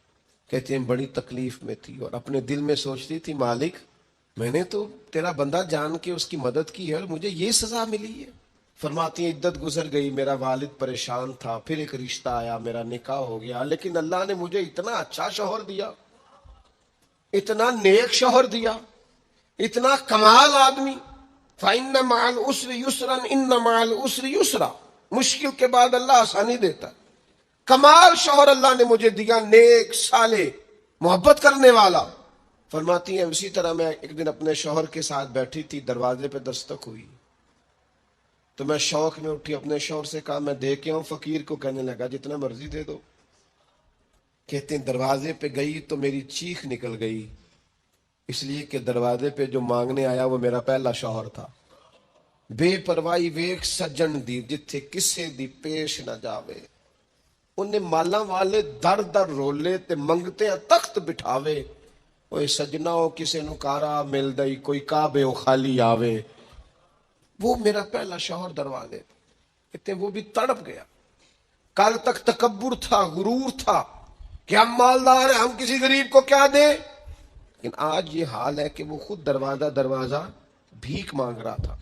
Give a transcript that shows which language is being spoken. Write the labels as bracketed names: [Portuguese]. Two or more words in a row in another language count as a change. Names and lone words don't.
[Urdu] کہتی ہیں بڑی تکلیف میں تھی اور اپنے دل میں سوچتی تھی مالک میں نے تو تیرا بندہ جان کے اس کی مدد کی ہے اور مجھے یہ سزا ملی ہے۔ فرماتی ہیں عدت گزر گئی، میرا والد پریشان تھا، پھر ایک رشتہ آیا، میرا نکاح ہو گیا، لیکن اللہ نے مجھے اتنا اچھا شوہر دیا، اتنا نیک شوہر دیا، اتنا کمال آدمی۔ [Arabic] فَإِنَّ مَعَ الْعُسْرِ يُسْرًا إِنَّ مَعَ الْعُسْرِ يُسْرًا، [Urdu] مشکل کے بعد اللہ آسانی دیتا ہے۔ کمال شوہر اللہ نے مجھے دیا، نیک، صالح، محبت کرنے والا۔ فرماتی ہیں اسی طرح میں ایک دن اپنے شوہر کے ساتھ بیٹھی تھی، دروازے پہ دستک ہوئی تو میں شوق میں اٹھی، اپنے شوہر سے کہا میں دے کے آؤں فقیر کو؟ کہنے لگا جتنا مرضی دے دو۔ کہتے ہیں دروازے پہ گئی تو میری چیخ نکل گئی، اس لیے کہ دروازے پہ جو مانگنے آیا وہ میرا پہلا شوہر تھا۔ [Punjabi] بے پرواہی ویک سجن دی جتھے کسے دی پیش نہ جاوے، انہیں مالا والے در در رولے تے منگتے تخت بٹھاوے، اوے سجناؤ کسے نو کارا مل دئی کوئی کعبے او خالی آوے۔ [Urdu] وہ میرا پہلا شوہر دروازے، کہتے ہیں وہ بھی تڑپ گیا۔ کل تک تکبر تھا، غرور تھا کہ ہم مالدار ہیں، ہم کسی غریب کو کیا دیں، لیکن آج یہ حال ہے کہ وہ خود دروازہ دروازہ بھیک مانگ رہا تھا۔